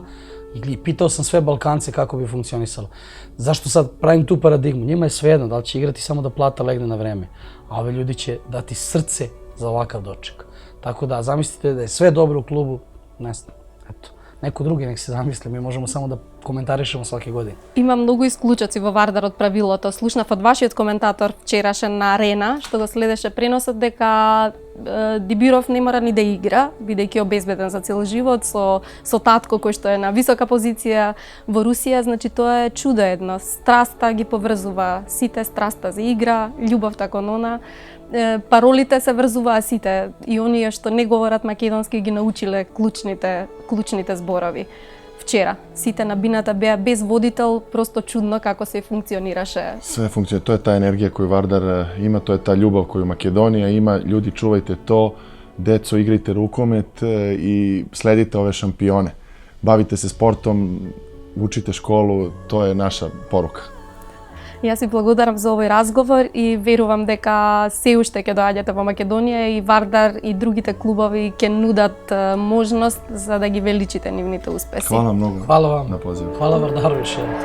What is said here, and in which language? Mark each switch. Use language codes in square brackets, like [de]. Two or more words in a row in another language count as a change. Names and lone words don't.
[sr] I pitao sam sve Balkance kako bi funkcionisalo. Zašto sad pravim tu paradigmu? Njima je svejedno da li će igrati samo da plata legne na vreme. A ove ljudi će dati srce za ovakav doček. Tako da zamislite da je sve dobro u klubu, ne znam, eto. Neko drugi nek se zamisli, mi možemo samo da komentarišemo svake godine. [mk] Има многу исклучоци во Вардар од правилото. Слушнав од вашиот коментатор вчерашен на Арена, што го следеше преносот, дека Дибиров не мора ни да игра, бидејќи обезбеден за цел живот, со татко кој што е на висока позиција во Русија, значи тоа е чудо едно. Страста ги поврзува сите, страста за игра, љубовта кон она. Паролите се врзуваа сите и оние што не говорат македонски ги научиле клучните зборови. Вчера сите на бината беа без водител, просто чудно како се функционираше. [sr] Sve funkcionira, to je ta energija koju Vardar ima, to je ta ljubav koju Makedonija ima. Ljudi, čuvajte to, deco, igrajte rukomet i sledite ove šampione. Bavite se sportom, učite školu, to je naša poruka. [mk] Јас ви благодарам за овој разговор и верувам дека се уште ќе доаѓате во Македонија и Вардар и другите клубови ќе нудат можност за да ги величите нивните успеси. [sr] Hvala mnogo Hvala vam. na pozivu. Hvala Vardaru još